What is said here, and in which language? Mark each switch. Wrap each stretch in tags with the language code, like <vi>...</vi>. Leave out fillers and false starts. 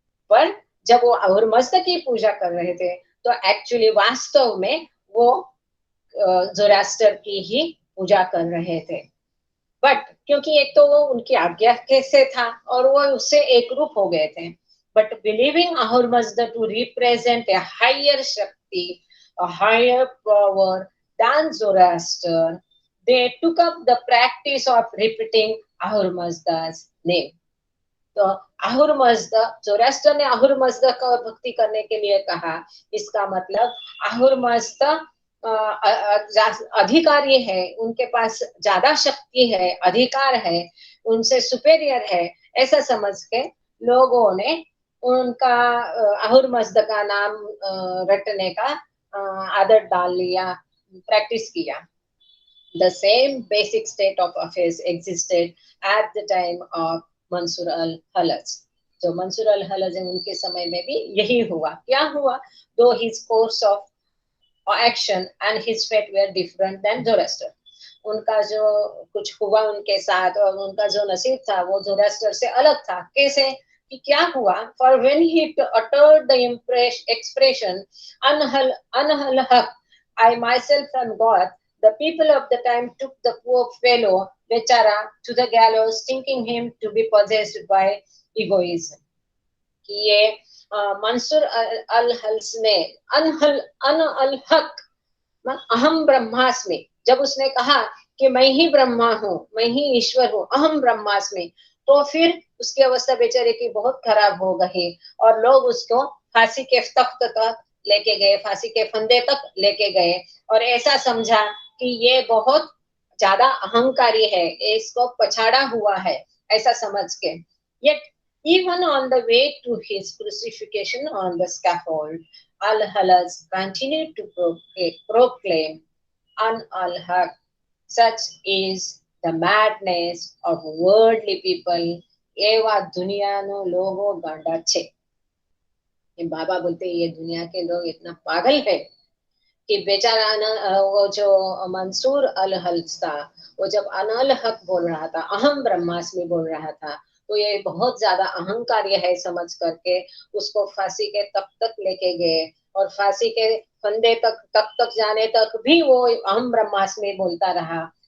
<hi>पर जब वो अहुर मज़्द की पूजा कर रहे थे तो एक्चुअली वास्तव में वो जोरास्टर की ही पूजा कर रहे थे। बट क्योंकि एक तो वो उनकी आज्ञा कैसे था और वो उससे एक रूप हो गए थे।</hi> <en>But believing Ahura Mazda to represent a higher शक्ति, a higher power than Zoroaster, they took up the practice of repeating Ahur Mazda's name।</en> <hi>तो अहुर मज़्द, जोरास्टर ने अहुर मज़्द का भक्ति करने के लिए कहा, इसका मतलब अहुर मज़्द अधिकारी है, उनके पास ज्यादा शक्ति है, अधिकार है, उनसे सुपेरियर है, ऐसा समझ के लोगों ने उनका अहुर मज़्द का नाम रटने का आदत डाल लिया, प्रैक्टिस किया।</hi> <en>The same basic state of affairs existed at the time of Mansur al Hallaj.</en> <hi>जो मंसूर अल हलज है उनके समय में भी यही हुआ। क्या हुआ?</hi> <en>Though his course of action and his fate were different than Zoroaster.</en> <hi>उनका जो कुछ हुआ उनके साथ और उनका जो नसीब था वो जोरास्टर से अलग था। कैसे कि क्या हुआ?</hi> <en>For when he uttered the expression अनहल हक, I myself am God, the people of the time took the poor fellow Bechara to the gallows, thinking him to be possessed by egoism।</en> <hi>कि ये मंसूर अल हल्स ने अल हक,</hi> <sa>अहम ब्रह्मास्मि,</sa> <hi>जब उसने कहा कि मैं ही ब्रह्मा हूँ, मैं ही ईश्वर हूँ, अहम ब्रह्मास्मि, तो फिर उसकी अवस्था बेचारे की बहुत खराब हो गई और लोग उसको फांसी के तख्त तक लेके गए, फांसी के फंदे तक लेके गए और ऐसा समझा कि ये बहुत ज्यादा अहंकारी है, इसको पछाड़ा हुआ है, ऐसा समझ के।</hi> <en>Yet even on the way to his crucifixion on the scaffold, Al-Halaj continued to proclaim an al-Haq, such is the madness of worldly people,</en> <gu>एवा दुनियानो लोगो गांडा छे।</gu> <hi>बाबा बोलते ये दुनिया के लोग इतना पागल है कि बेचारा वो जो मंसूर अल हल्स था, वो जब अनल हक बोल रहा था, अहम ब्रह्मास्मि बोल रहा था, तो ये बहुत ज्यादा अहंकारी है समझ करके उसको फांसी के तक तक लेके गए और फांसी के फंदे तक जाने तक भी वो अहम ब्रह्मास्मि बोलता रहा।</hi>